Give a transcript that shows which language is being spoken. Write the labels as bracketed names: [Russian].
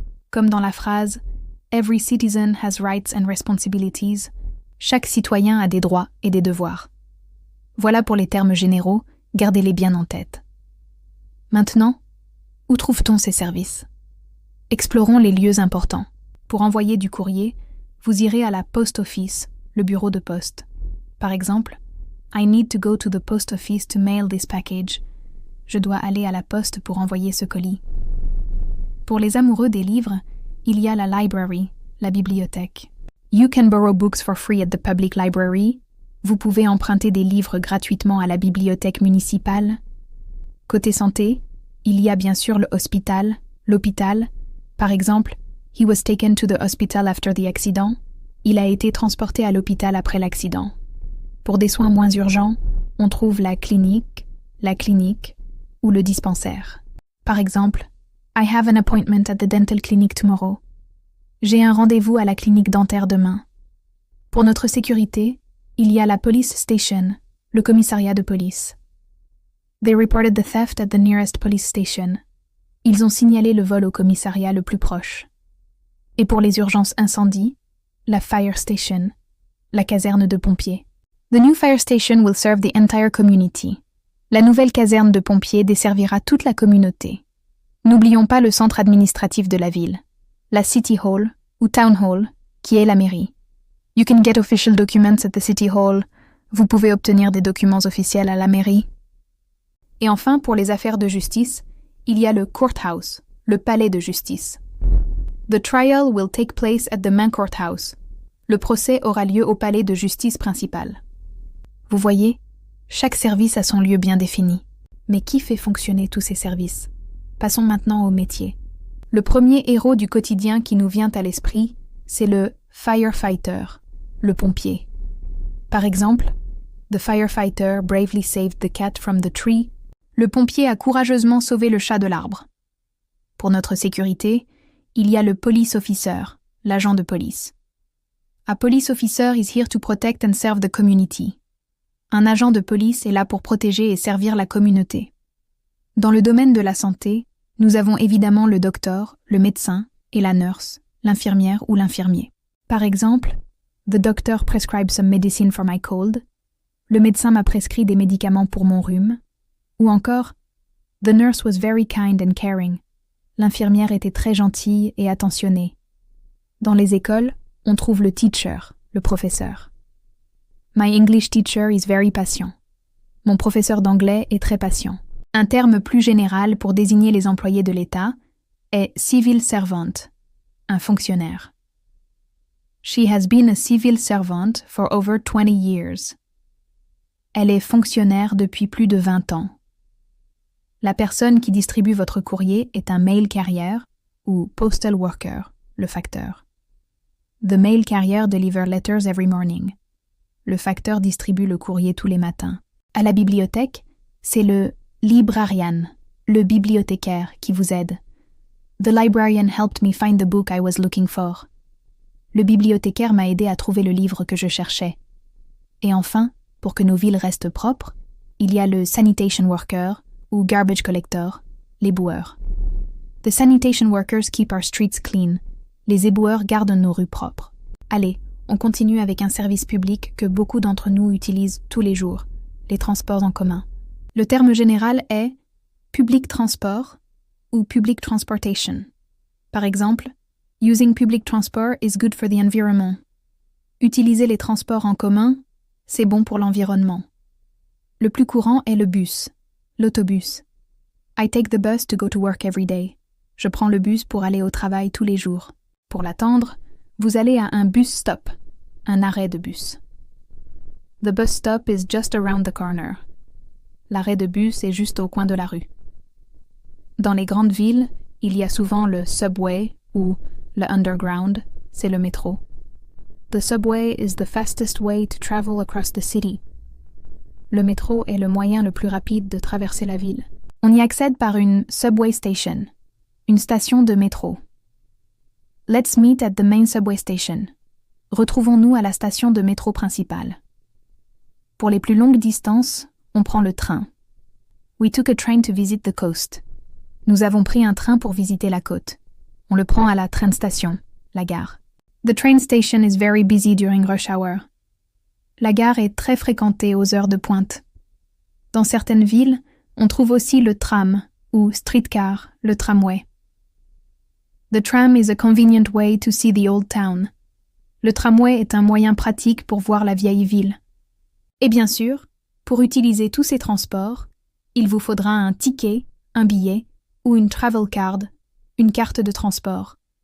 [French] Comme dans la phrase « [English] Every citizen has rights and responsibilities [French] », chaque citoyen a des droits et des devoirs. Voilà pour les termes généraux, gardez-les bien en tête. Maintenant, où trouve-t-on ces services? Explorons les lieux importants. Pour envoyer du courrier, vous irez à la post office, le bureau de poste. Par exemple, [English] I need to go to the post office to mail this package. [French] Je dois aller à la poste pour envoyer ce colis. Pour les amoureux des livres, il y a la library, la bibliothèque. [English] You can borrow books for free at the public library. [French] Vous pouvez emprunter des livres gratuitement à la bibliothèque municipale. Côté santé, il y a bien sûr le hospital, l'hôpital. Par exemple, [English] he was taken to the hospital after the accident. [French] Il a été transporté à l'hôpital après l'accident. Pour des soins moins urgents, on trouve la clinique ou le dispensaire. Par exemple, [English] I have an appointment at the dental clinic tomorrow. [French] J'ai un rendez-vous à la clinique dentaire demain. Pour notre sécurité, il y a la police station, le commissariat de police. [English] They reported the theft at the nearest police station. [French] Ils ont signalé le vol au commissariat le plus proche. Et pour les urgences incendie, la fire station, la caserne de pompiers. [English] The new fire station will serve the entire community. [French] La nouvelle caserne de pompiers desservira toute la communauté. N'oublions pas le centre administratif de la ville, la City Hall ou Town Hall, qui est la mairie. [English] You can get official documents at the City Hall. [French] Vous pouvez obtenir des documents officiels à la mairie. Et enfin, pour les affaires de justice, il y a le courthouse, le palais de justice. [English] The trial will take place at the main courthouse. [French] Le procès aura lieu au palais de justice principal. Vous voyez, chaque service a son lieu bien défini. Mais qui fait fonctionner tous ces services? Passons maintenant au métier. Le premier héros du quotidien qui nous vient à l'esprit, c'est le firefighter, le pompier. Par exemple, [English] The firefighter bravely saved the cat from the tree. [French] Le pompier a courageusement sauvé le chat de l'arbre. Pour notre sécurité, il y a le police officer, l'agent de police. [English] A police officer is here to protect and serve the community. [French] Un agent de police est là pour protéger et servir la communauté. Dans le domaine de la santé, nous avons évidemment le docteur, le médecin et la nurse, l'infirmière ou l'infirmier. Par exemple, [English] The doctor prescribed some medicine for my cold. [French] Le médecin m'a prescrit des médicaments pour mon rhume. Ou encore, [English] The nurse was very kind and caring. [French] L'infirmière était très gentille et attentionnée. Dans les écoles, on trouve le teacher, le professeur. [English] My English teacher is very patient. [French] Mon professeur d'anglais est très patient. Un terme plus général pour désigner les employés de l'État est civil servant, un fonctionnaire. [English] She has been a civil servant for over 20 years. [French] Elle est fonctionnaire depuis plus de 20 ans. La personne qui distribue votre courrier est un mail carrier ou postal worker, le facteur. [English] The mail carrier delivers letters every morning. [French] Le facteur distribue le courrier tous les matins. À la bibliothèque, c'est le librarian, le bibliothécaire qui vous aide. [English] The librarian helped me find the book I was looking for. [French] Le bibliothécaire m'a aidé à trouver le livre que je cherchais. Et enfin, pour que nos villes restent propres, il y a le sanitation worker ou garbage collector, l'éboueur. [English] The sanitation workers keep our streets clean. [French] Les éboueurs gardent nos rues propres. Allez, on continue avec un service public que beaucoup d'entre nous utilisent tous les jours, les transports en commun. Le terme général est public transport ou public transportation. Par exemple, [English] using public transport is good for the environment. [French] Utiliser les transports en commun, c'est bon pour l'environnement. Le plus courant est le bus, l'autobus. [English] I take the bus to go to work every day. [French] Je prends le bus pour aller au travail tous les jours. Pour l'attendre, vous allez à un bus stop, un arrêt de bus. [English] The bus stop is just around the corner. [French] L'arrêt de bus est juste au coin de la rue. Dans les grandes villes, il y a souvent le subway ou le underground, c'est le métro. [English] The subway is the fastest way to travel across the city. [French] Le métro est le moyen le plus rapide de traverser la ville. On y accède par une subway station, une station de métro. [English] Let's meet at the main subway station. [French] Retrouvons-nous à la station de métro principale. Pour les plus longues distances, on prend le train. [English] We took a train to visit the coast. [French] Nous avons pris un train pour visiter la côte. On le prend à la train station, la gare. [English] The train station is very busy during rush hour. [French] La gare est très fréquentée aux heures de pointe. Dans certaines villes, on trouve aussi le tram ou streetcar, le tramway. [English] The tram is a convenient way to see the old town. [French] Le tramway est un moyen pratique pour voir la vieille ville. Et bien sûr, pour utiliser tous ces transports, il vous faudra un ticket, un billet ou une travel card, une carte de transport.